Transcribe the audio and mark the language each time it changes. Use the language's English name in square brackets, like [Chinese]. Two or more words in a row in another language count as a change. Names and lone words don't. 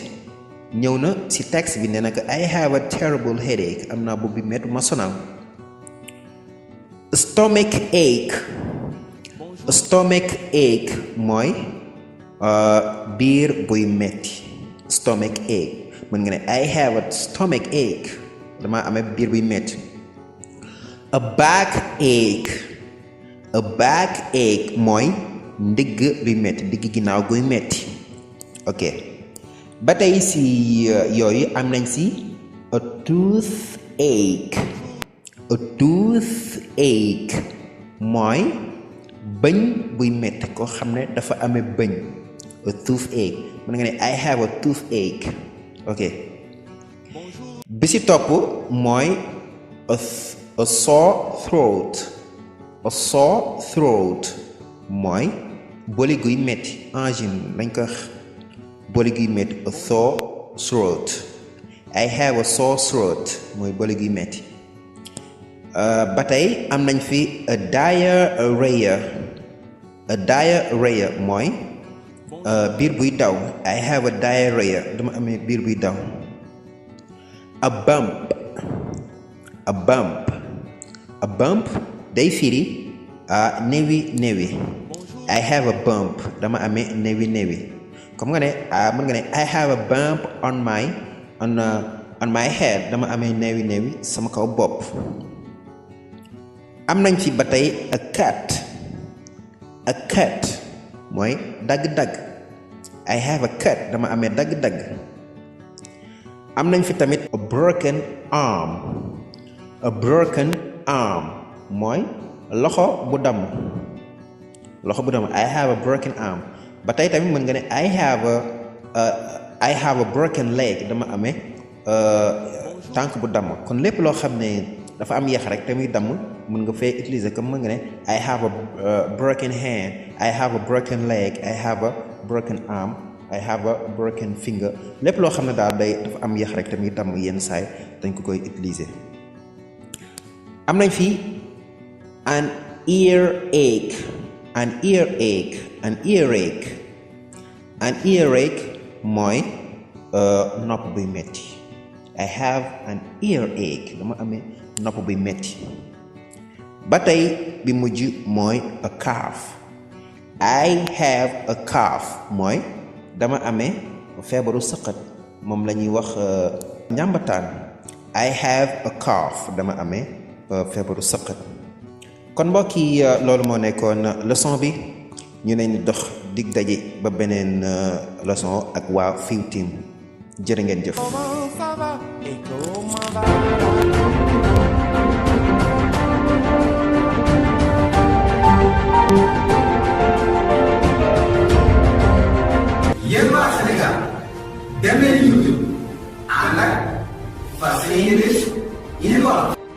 [Wolof] ñëw na ci texte bi nee na ko [English] I have a terrible headache [Wolof] am naa bopp bi metti ma sonal. [English] Stomach ache. Stomach ache [Wolof] mooy biir buy metti. [English] Stomach ache [Wolof] mën nga ne [English] I have a stomach ache [Wolof] dama amee biir buy metti. [English] A back ache. A back ache [Wolof] mooy ndigg luy metti ndigg ginnaaw guy metti. ok ba tey ci yooyu am nañ ci [English] a toothache. A toothache [Wolof] mooy bëñ buy metti koo xam ne dafa amee bëñ. [English] A toothache [Wolof] mën nga ne [English] I have a toothache. [Wolof] ok bi ci topp mooy [English] a sore throat. A sore throat [Wolof] mooy boli guy metti angine lañ ko boli guy metti. [English] A sore throat. I have a sore throat [Wolof] mooy boli guy metti. ba tey am nañ fi [English] a diarrhea. A diarrhea [Wolof] mooy biir buy daw. [English] I have a diarrhea [Wolof] dama amee biir buy daw. [English] A bump. A bump. A bump [Wolof] day firi néewi néewi. [English] I have a bump [Wolof] dama amee néewi néewi comme nga ne mën nga ne [English] I have a bump on my head [Wolof] dama amee néewi néewi sama kaw bopp. am nañ fi ba tey [English] a cut. A cut [Wolof] mooy dagg-dagg. [English] I have a cut [Wolof] dama amee dagg-dagg. am nañ fi tamit [English] a broken arm. A broken arm [Wolof] mooy loxo bu damm. Loxo bu damm [English] I have a broken arm. [Wolof] Ba tey tamit mën nga ne [English] I have a broken leg. [Wolof] Dama amee tànk bu damm. Kon lépp loo xam ne dafa am yax rek te muy damm mën nga fee utiliser comme mën nga ne [English] I have a broken hand. I have a broken leg. I have a broken arm. I have a broken finger. [Wolof] Lépp loo xam ne daal dafa am yax rek te muy damm yenn saay dañ ko koy utiliser. Am nañ fii [English] an earache. An earache. An earache. An earache [Wolof] mooy nopp buy metti. [English] I have an earache. [Wolof] Dama amee nopp buy metti. Ba tey bi mujj mooy [English] a cough. I have a cough [Wolof] mooy dama amee feebaru sëqët. Moom la ñuy wax njàmbataan. [English] I have a cough. [Wolof] Dama amee feebaru sëqët. Kon mbokk yi loolu moo nekkoon leçon bi. ñu leen dox dig daje ba beneen leçon ak waa Fiw Team jërë ngeen jëf. yéen waa Sénégal dem leen YouTube ànd ak English in Wolof.